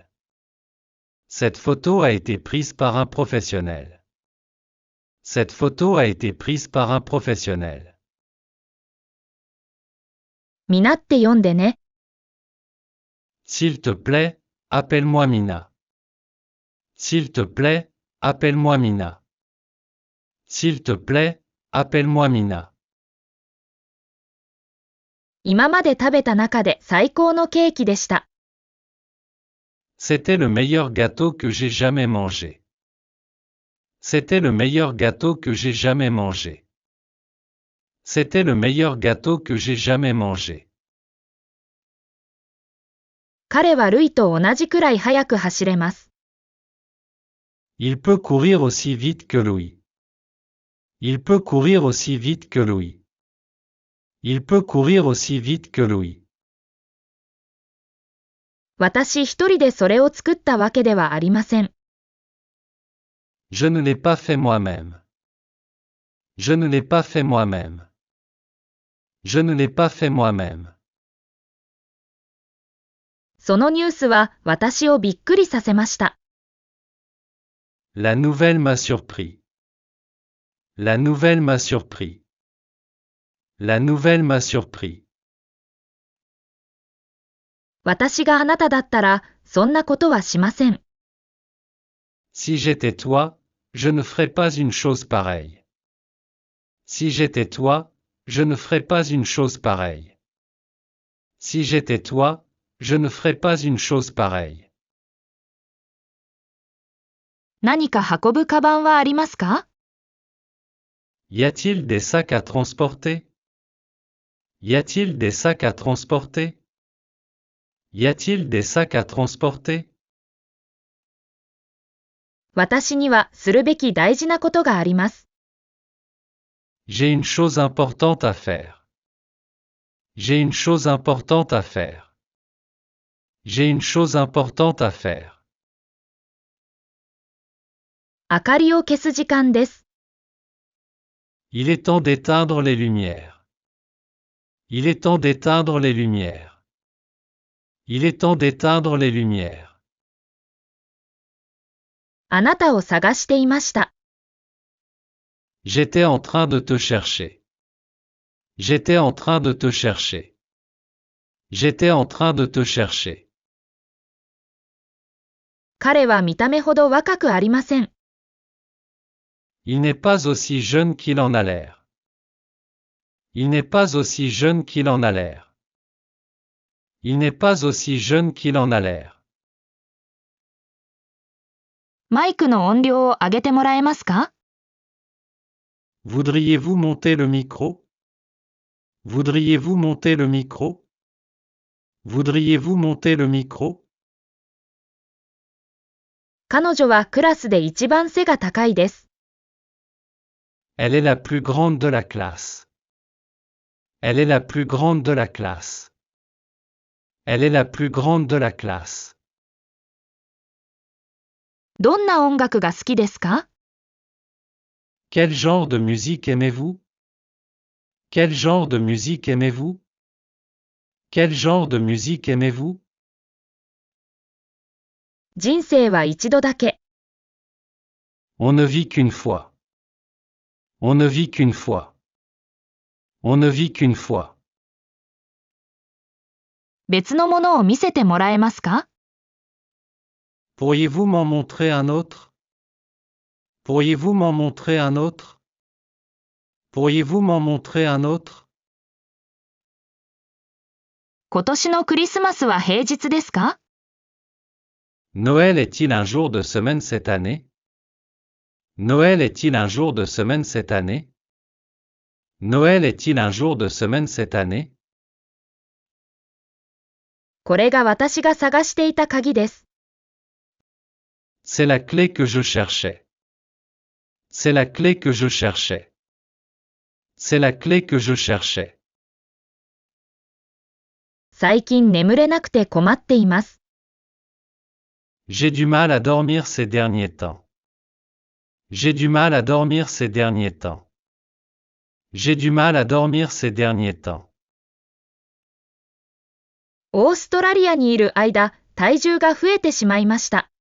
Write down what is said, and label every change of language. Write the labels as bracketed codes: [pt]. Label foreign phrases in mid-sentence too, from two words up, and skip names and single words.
[fr] Cette photo a été prise par un professionnel. Cette photo a été prise par un professionnel. [ja] みなって読んでね。 [fr] S'il te plaît, appelle-moi Mina. S'il te plaît, appelle-moi Mina. S'il te plaît, appelle-moi Mina. [ja] 今まで食べた中で最高のケーキでした。 [fr] C'était le meilleur gâteau que j'ai jamais mangé. C'était le meilleur gâteau que j'ai jamais mangé. C'était le meilleur gâteau que j'ai jamais mangé. [ja] 彼はルイと同じくらい速く走れます。 [fr] Il peut courir aussi vite que Louis. Il peut courir aussi vite que Louis. Il peut courir aussi vite que Louis. [ja] 私一人でそれを作ったわけではありません。 [fr] Je ne l'ai pas fait moi-même. Je ne l'ai pas fait moi-même. Je ne l'ai pas fait moi-même. [ja] そのニュースは私をびっくりさせました。 [fr] La nouvelle m'a surpris. La nouvelle m'a surpris. La nouvelle m'a surpris. [ja] 私があなただったら、そんなことはしません。 [fr] Si j'étais toi, je ne ferais pas une chose pareille. Si j'étais toi, je ne ferais pas une chose pareille. Si j'étais toi, je ne ferais pas une chose pareille. [ja] 何か運ぶカバンはありますか？ [fr] Y a-t-il des sacs à transporter? Y a-t-il des sacs à transporter? Y a-t-il des sacs à transporter? [ja] 私にはするべき大事なことがあります。 [fr] J'ai une chose importante à faire. J'ai une chose importante à faire. J'ai une chose importante à faire. [ja] 明かりを消す時間です。 [fr] Il est temps d'éteindre les lumières. Il est temps d'éteindre les lumières. Il est temps d'éteindre les lumières. [ja] あなたを探していました。 [fr] J'étais en train de te chercher. J'étais en train de te chercher. J'étais en train de te chercher. [ja] 彼は見た目ほど若くありません。 [fr] Il n'est pas aussi jeune qu'il en a l'air. Il n'est pas aussi jeune qu'il en a l'air. Il n'est pas aussi jeune qu'il en a l'air. [ja] マイクの音量を上げてもらえますか？ [fr] Voudriez-vous monter le micro? Voudriez-vous monter le micro? Voudriez-vous monter le micro? [ja] 彼女はクラスで一番背が高いです。 [fr] Elle est la plus grande de la classe. Elle est la plus grande de la classe. Elle est la plus grande de la classe. [ja] どんな音楽が好きですか？ [fr] Quel genre de musique aimez-vous? Quel genre de musique aimez-vous? Quel genre de musique aimez-vous? [ja] 人生は一度だけ。 [fr] On ne vit qu'une fois. On ne vit qu'une fois. On ne vit qu'une fois. [ja] 別のものを見せてもらえますか？ [fr] Pourriez-vous m'en montrer un autre? Pourriez-vous m'en montrer un autre? Pourriez-vous m'en montrer un autre? [ja] 今年のクリスマスは平日ですか？ [fr] Noël est-il un jour de semaine cette année? Noël est-il un jour de semaine cette année? Noël est-il un jour de semaine cette année? [ja] これが私が探していた鍵です。 [fr] C'est la clé que je cherchais. C'est la clé que je cherchais. C'est la clé que je cherchais. [ja] 最近眠れなくて困っています。 [fr] J'ai du mal à dormir ces derniers temps. J'ai du mal à dormir ces derniers temps. J'ai du mal à dormir ces derniers temps. [ja] オーストラリアにいる間、体重が増えてしまいました。